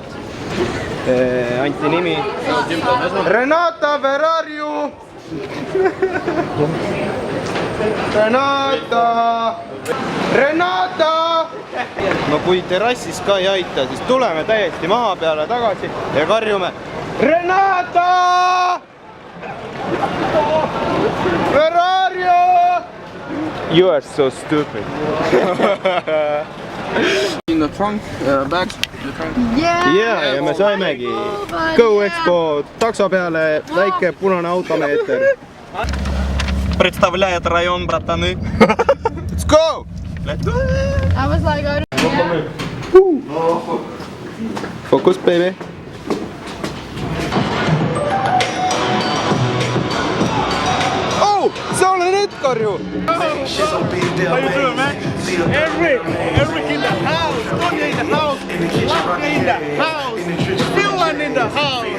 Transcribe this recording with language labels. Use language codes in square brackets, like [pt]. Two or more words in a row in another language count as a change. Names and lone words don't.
[et] Anti nimi. [en] Renata, where are you? Renata! Renata! [et] No kui terrassis ka ei aita, siis tuleme täiesti maha peale tagasi ja karjume Renata! [en] Where are you? You are so stupid. In the trunk, bags, the trunk. Yeah, [et] ja me saimegi Go Expo takso peale väike punane automeeter. [ru] Представляет район, братаны. [en] Let's go! I was like, I Focus, baby. [et] Oh, sa oled Edgar ju! [en] How you doing, man? Eric in the house, Tony in the house, Lachlan in the house, Finland in the house.